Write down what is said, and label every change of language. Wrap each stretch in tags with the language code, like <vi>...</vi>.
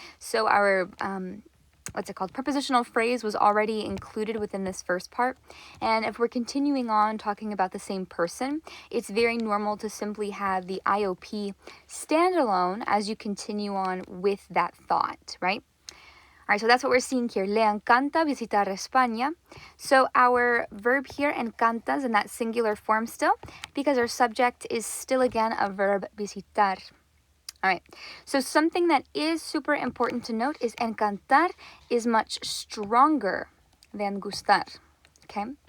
<en>So our, prepositional phrase was already included within this first part. And if we're continuing on talking about the same person, it's very normal to simply have the IOP standalone as you continue on with that thought, right? All right, so that's what we're seeing here.</en> <es>Le encanta visitar España.</es> <en>So our verb here, encanta, is in that singular form still because our subject is still again a verb visitar. All right, so something that is super important to note is encantar is much stronger than gustar, okay?</en>